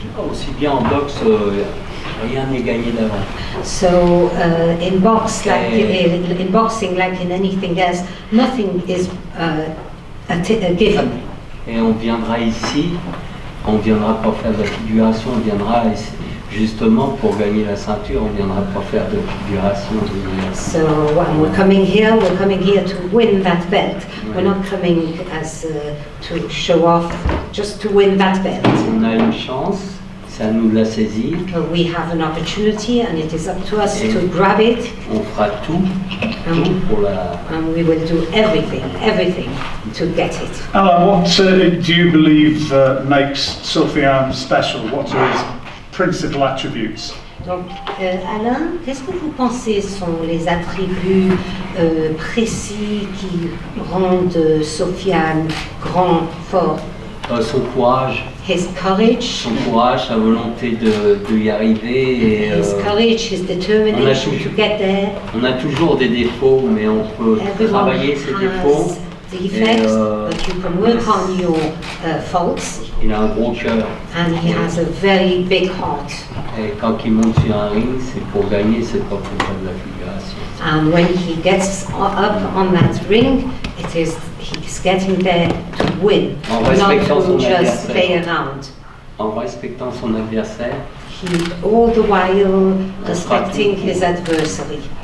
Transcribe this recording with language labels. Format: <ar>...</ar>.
<fr>Aussi bien en boxe, rien n'est gagné d'avant.</fr> <en>So in boxing, like in anything else, nothing is a given.</en> <fr>Et on viendra ici, on viendra pas faire de la figuration, on viendra justement pour gagner la ceinture, on viendra pas faire de figuration.</fr> <en>So when we're coming here to win that belt. We're not coming as to show off, just to win that belt.</en> <fr>On a une chance, c'est à nous de la saisir.</fr> <en>We have an opportunity and it is up to us to grab it.</en> <fr>On fera tout pour la...</fr> <en>And we will do everything to get it. Alan, what do you believe makes Sofiane special? What are his principal attributes?</en> <fr>Donc, Alain, qu'est-ce que vous pensez sont les attributs précis qui rendent Sofiane grand, fort? Son courage.</fr> <en>His courage.</en> <fr>Son courage, sa volonté de y arriver. Et,</fr> <en>his courage, his determination to get there.</en> <fr>On a toujours des défauts, mais on peut travailler ces défauts.</fr> <en>Defects, but you can work on your faults.</en> <fr>Il a un gros cœur.</fr> <en>And he has a very big heart.</en> <fr>Et quand il monte sur un ring, c'est pour gagner, c'est pas pour faire de la figuration.</fr> <en>And when he gets up on that ring, he's getting there to win, not to just play around.</en> <fr>En respectant son adversaire.</fr> <en>All the while respecting his adversary.</en>